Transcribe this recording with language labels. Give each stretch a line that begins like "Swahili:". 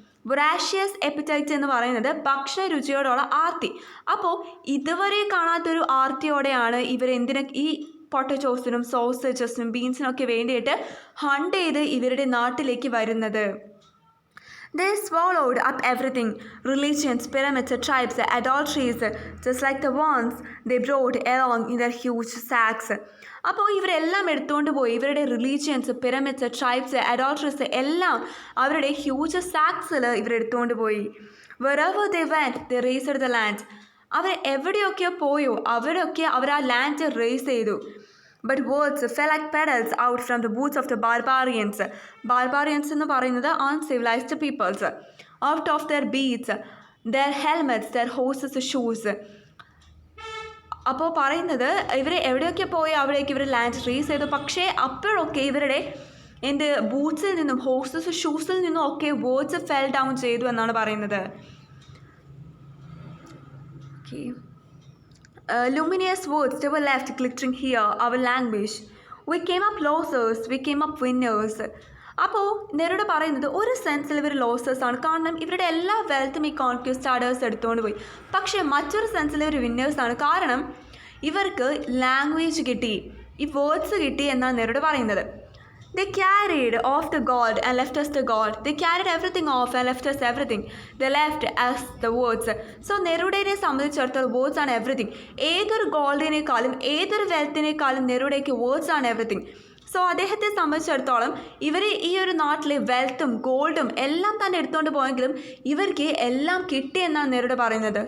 Malayalam: വൊറാഷ്യസ് എപ്പിറ്റൈറ്റ് എന്ന് പറയുന്നത് ഭക്ഷണ രുചിയോടുള്ള ആർത്തി. അപ്പോൾ ഇതുവരെ കാണാത്തൊരു ആർത്തിയോടെയാണ് ഇവർ ഈ പൊട്ടറ്റോസിനും സോസേജസിനും ബീൻസിനൊക്കെ വേണ്ടിയിട്ട് ഹണ്ട് ചെയ്ത് ഇവരുടെ നാട്ടിലേക്ക് വരുന്നത്.
English: They swallowed up everything, religions, pyramids, tribes, adulteries, just like the ones they brought along in their huge sacks.
Malayalam: അപ്പോൾ ഇവരെല്ലാം എടുത്തുകൊണ്ട് പോയി. ഇവരുടെ റിലീജിയൻസ്, പിരമിഡ്സ്, ട്രൈബ്സ്, അഡോൾട്ടറീസ് എല്ലാം അവരുടെ ഹ്യൂജ് സാക്സിൽ ഇവരെടുത്തുകൊണ്ട് പോയി.
English: Wherever they went, they raised the land.
Malayalam: അവർ എവിടെയൊക്കെ പോയോ അവരൊക്കെ അവർ ആ ലാൻഡ് റേസ് ചെയ്തു.
English: But words fell like petals out from the boots of the barbarians. Barbarians
Malayalam: എന്ന് പറയുന്നത്
English: uncivilized peoples. Out of their beads, their helmets, their horses' shoes.
Malayalam: അപ്പോൾ പറയുന്നത് ഇവർ എവിടെയൊക്കെ പോയി അവിടേക്ക് ഇവർ ലാൻഡ് റേസ് ചെയ്തു. പക്ഷേ അപ്പോഴൊക്കെ ഇവരുടെ ബൂട്ട്സിൽ നിന്നും ഹോഴ്സസ് ഷൂസിൽ നിന്നും ഒക്കെ വേർഡ്സ് ഫെൽ ഡൗൺ ചെയ്തു എന്നാണ് പറയുന്നത്.
English: Okay, luminous words they were left glittering here, our language. We came up losers, we came up winners.
Malayalam: അപ്പോൾ നെരൂഡ പറയുന്നത് ഒരു സെൻസിൽ ഇവർ ലോസേഴ്സ് ആണ്. കാരണം ഇവരുടെ എല്ലാ വെൽത്തും ഈ കോൺക്വിസ്റ്റാഡേഴ്സ് എടുത്തുകൊണ്ട് പോയി. പക്ഷേ മറ്റൊരു സെൻസിൽ ഇവർ വിന്നേഴ്സ് ആണ്. കാരണം ഇവർക്ക് ലാംഗ്വേജ് കിട്ടി, ഈ വേർഡ്സ് കിട്ടി എന്നാണ് നെരൂഡ പറയുന്നത്.
English: They carried off the God and left us the God. They carried everything off and left us everything. They left us the words.
Malayalam: So നെരൂഡയെ സംബന്ധിച്ചിടത്തോളം വേർഡ്സ് ആണ് എവറിത്തിങ്. ഏതൊരു ഗോൾഡിനേക്കാളും ഏതൊരു വെൽത്തിനേക്കാളും നെരൂഡയ്ക്ക് വേർഡ്സ് ആണ് എവറിത്തിങ്. സോ അദ്ദേഹത്തെ സംബന്ധിച്ചിടത്തോളം ഇവർ ഈ ഒരു നാട്ടിൽ വെൽത്തും ഗോൾഡും എല്ലാം തന്നെ എടുത്തുകൊണ്ട് പോയെങ്കിലും ഇവർക്ക് എല്ലാം കിട്ടി എന്നാണ് നെരൂഡ പറയുന്നത്.